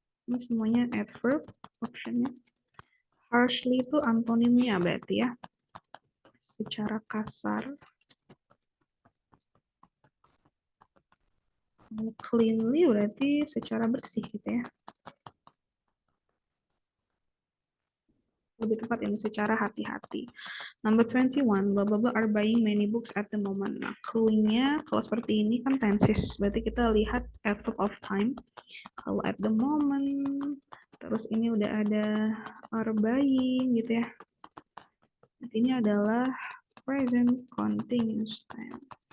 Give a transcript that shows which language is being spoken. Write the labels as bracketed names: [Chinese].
[Indonesian] Ini semuanya adverb optionnya. Harshly itu antonimnya berarti ya. Secara kasar. Cleanly berarti secara bersih gitu ya. Lebih tepat ini secara hati-hati. [English] Number 21, blah blah blah are buying many books at the moment. [Indonesian] Nah, clue-nya kalau seperti ini kan tenses. Berarti kita lihat adverb of time. Kalau [English] at the moment, [Indonesian] terus ini udah ada are buying gitu ya. Berarti ini adalah present continuous tense.